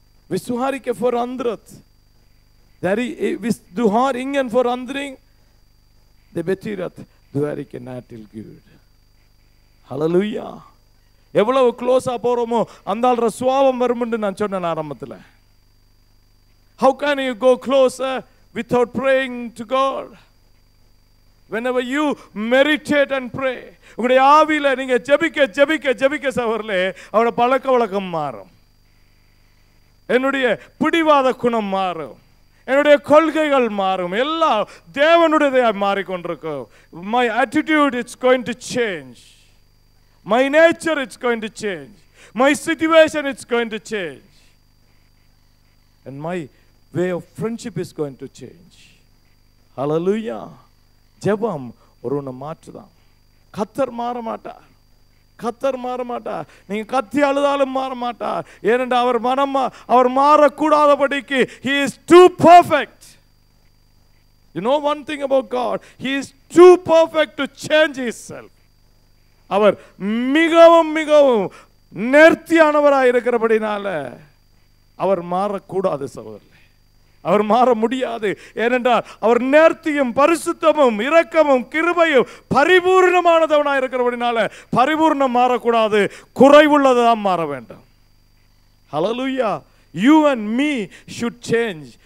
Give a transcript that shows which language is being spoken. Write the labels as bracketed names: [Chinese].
[Norwegian] Hvis du har ikke forandret, hvis du har ingen forandring, det betyr at du ikke nær til Gud. Halleluja. [Tamil] எவ்வளவு க்ளோஸா போறோமோ அந்த ஆள்ற சுபாவம் வரும்னு நான் சொன்னேன் ஆரம்பத்தில். [English] How can you go closer without praying to God? Whenever you meditate and pray, [Tamil] உங்களுடைய ஆவியில நீங்க ஜெபிக்க ஜெபிக்க ஜெபிக்க சகோதரர்களே அவரோட பழக்க வழக்கம் மாறும். என்னுடைய பிடிவாத குணம் மாறும், என்னுடைய கொள்கைகள் மாறும், எல்லாம் தேவனுடையதை மாறிக்கொண்டிருக்கும். [English] My attitude it's going to change, my nature it's going to change, my situation it's going to change, and my way of friendship is going to change. [Tamil] Hallelujah. ஜெபம் ஒருவனை மாற்றுதான். கர்த்தர் மாற மாட்டார், கர்த்தர் மாற மாட்டார். நீங்க கத்தி அழுதாலும் மாற மாட்டார். ஏனென்றால் அவர் மாறக்கூடாதபடிக்கு [English] he is too perfect. You know one thing about God, he is too perfect to change himself. [Tamil] அவர் மிகவும் மிகவும் நேர்த்தியானவராக இருக்கிறபடினால அவர் மாறக்கூடாது சகோதரர்களே, அவர் மாற முடியாது. ஏனென்றால் அவர் நேர்த்தியும் பரிசுத்தமும் இரக்கமும் கிருபையும் பரிபூர்ணமானதவனாக இருக்கிறபடினால பரிபூர்ணம் மாறக்கூடாது, குறைவுள்ளதான் மாற வேண்டும். Hallelujah. [English] You and me should change.